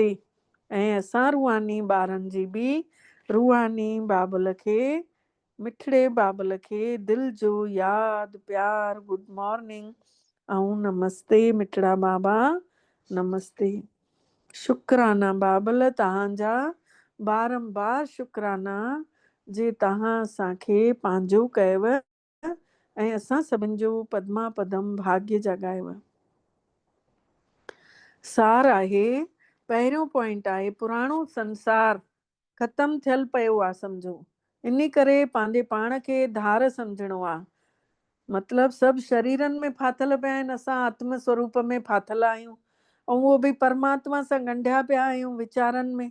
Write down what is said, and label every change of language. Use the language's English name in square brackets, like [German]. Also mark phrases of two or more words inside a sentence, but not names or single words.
[Sindhi] ऐं असां रूहानी ॿारनि जी बि रूहानी बाबल खे मिठड़े बाबल खे दिलि जो यादि प्यार [English] good morning [Sindhi] ऐं नमस्ते मिठड़ा बाबा नमस्ते। शुक्राना बाबल तव्हांजा बारंबार शुक्राना जे तव्हां असांखे पंहिंजो कयव ऐं असां सभिनि जो पद्मा पदम भाग्य जगायव। सार आहे पहिरियों पॉइंट आहे पुराणो संसार ख़तमु थियल पियो आहे सम्झो। इन करे पंहिंजे पाण खे धार सम्झणो आहे। मतिलबु सभु शरीरनि में फाथल पिया आहिनि, असां आत्म स्वरूप में फाथल आहियूं ऐं उहो बि परमात्मा सां ॻंढिया पिया आहियूं वीचारनि में।